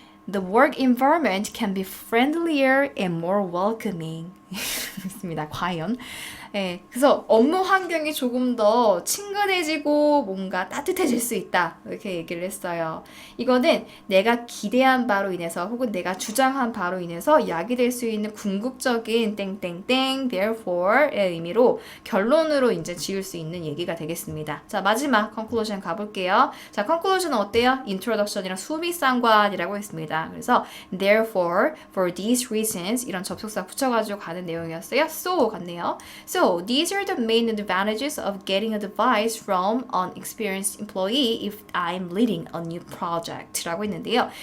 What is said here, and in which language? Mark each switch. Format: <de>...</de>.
<en>The work environment can be friendlier and more welcoming.</en> <ko>있습니다. 과연. 예, 그래서 업무 환경이 조금 더 친근해지고 뭔가 따뜻해질 수 있다. 이렇게 얘기를 했어요. 이거는 내가 기대한 바로 인해서 혹은 내가 주장한 바로 인해서 야기될 수 있는 궁극적인 땡땡땡 therefore의 의미로 결론으로 이제 지을 수 있는 얘기가 되겠습니다. 자, 마지막 conclusion 가볼게요. 자, conclusion은 어때요? introduction이랑 수미상관이라고 했습니다. 그래서 therefore,</ko> <en>for these reasons</en> <ko>이런 접속사 붙여가지고 가는 내용이었어요. So 같네요.</ko> <en>So, these are the main advantages of getting advice from an experienced employee if I'm leading a new project</en> <ko>라고 했는데요.</ko>